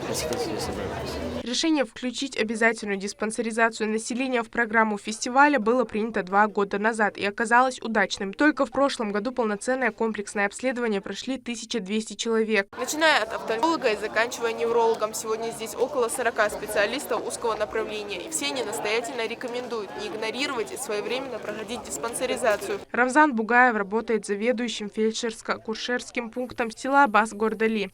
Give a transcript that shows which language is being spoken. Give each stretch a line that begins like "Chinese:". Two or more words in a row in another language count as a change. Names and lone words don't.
Russian: Решение включить обязательную диспансеризацию населения в программу фестиваля было принято 2 года назад и оказалось удачным. Только в прошлом году полноценное комплексное обследование прошли 1200 человек. Начиная от офтальмолога и заканчивая неврологом, сегодня здесь около 40 специалистов узкого направления. И все они настоятельно рекомендуют не игнорировать и своевременно проходить диспансеризацию. Рамзан Бугаев работает заведующим фельдшерско-акушерским пунктом села Бас-Гордали.